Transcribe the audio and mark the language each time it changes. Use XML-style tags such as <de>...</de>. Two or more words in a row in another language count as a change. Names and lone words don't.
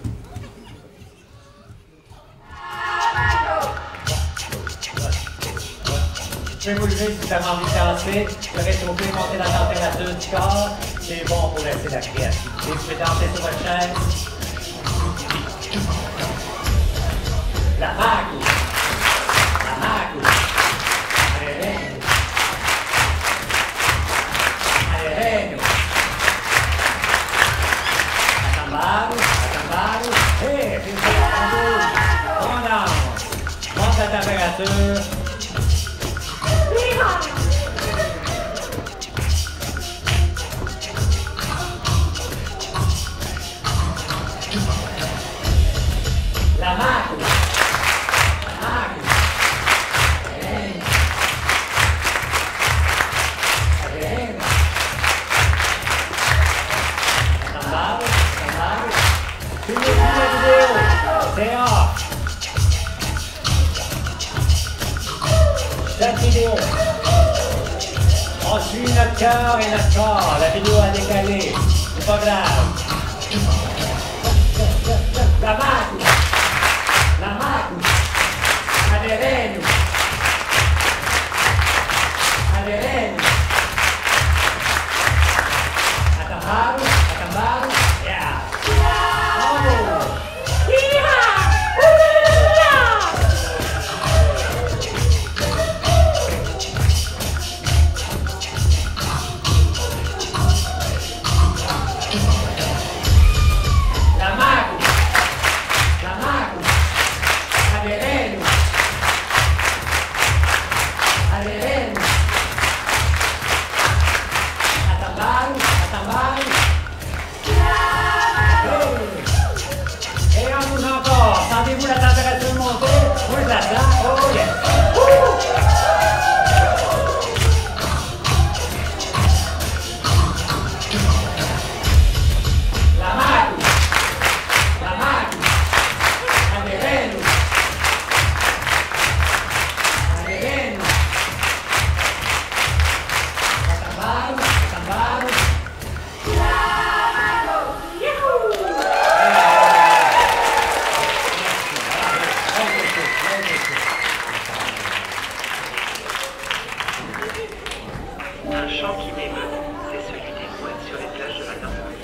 <fr>Je vais vous lever si vous avez envie de danser. Vous avez trouvé monter la température du corps. C'est bon pour laisser la créativité. Vous pouvez danser sur votre chaise.</fr> <mg>La mago. La mago. Avereno. Avereno. Atambaro. Atambaro.</mg> <fr>Hé, c'est ça. On danse. Monte la température.</fr> <mg>La mago. La mago. Avereno. Atambaro. Atambaro.</mg> <fr>Finissez la vidéo. C'est off. Cette vidéo. On suit notre cœur et notre corps. La vidéo a décalé. C'est pas grave.</fr> <mg>La mago. La mago. Avereno. Avereno. Atambaro. Atambaro. Yeah. Oh. La mago. La mago. Avereno. Avereno. Atambaro. Atambaro.</mg> <fr>Et on bouge encore. Sentez-vous la température monter? Oui, je la sens.</fr> <en>Oh yes.</en> <mg>La mago. La mago. Avereno. Avereno. Atambaro. Atambaro.</mg> <fr>Un chant qui m'émeut, c'est celui des mouettes sur les plages de la Normandie.</fr>